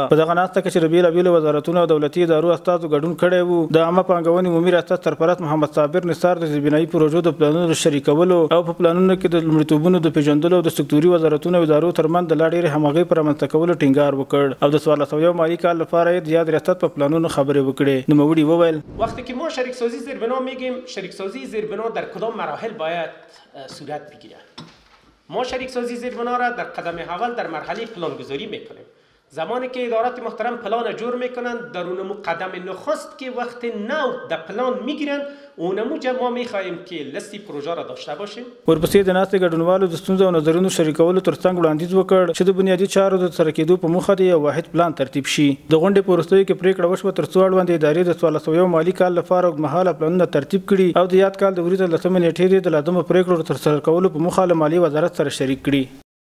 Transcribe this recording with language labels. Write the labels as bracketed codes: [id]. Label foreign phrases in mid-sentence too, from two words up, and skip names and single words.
[ps] په دغه ناسته کې چې د بېلابېلو وزارتونو او دولتي ادارو استازو ګډون کړی و، د عامه پانګونې عمومي ریاست سرپرست محمد صابر نثار د زیربنایي پروژو د پلانونو د شریکولو او په پلانونو کې د لومړیتوبونو د پیژندلو او د سکتوري وزارتونو او ادارو ترمنځ د لا ډېرې همغږۍ په رامنځته کولو ټینګار وکړ او د 1401 مالي کال لپاره یې د یاد ریاست په پلانونو خبرې وکړې. نوموړي وویل [fa] وقتی که ما شریکسازی زیربنا میگیم، شریکسازی زیربنا در کدام مراحل باید صورت بگیرد؟ ما شریکسازی زیربنا را در قدم اول در مرحله پلانگذاری میکنیم. زمانی که ادارات محترم پلان جور میکنند، در اونمو قدم نخست که وقت نو در پلان میگیرند، اونمو ما میخواهیم که لیستی پروژه را داشته باشیم. [ps] ورپسې د ناستې ګډونوالو د ستونزو او نظرونو شریکولو ترڅنګ وړاندیز وکړ چې د بنیادي چارو د ترسره کېدو په موخه د یو واحد پلان ترتیب شي. د غونډې په وروستیو کې پریکړه وشوه تر څو اړوندې ادارې د 1401 مالي کال لپاره اوږدمهاله پلانونه ترتیب کړي او د یاد کال د وریځو 10 نیټې د لازمو پریکړو ترسره کولو په موخه له مالیې وزارت سره شریک کړي.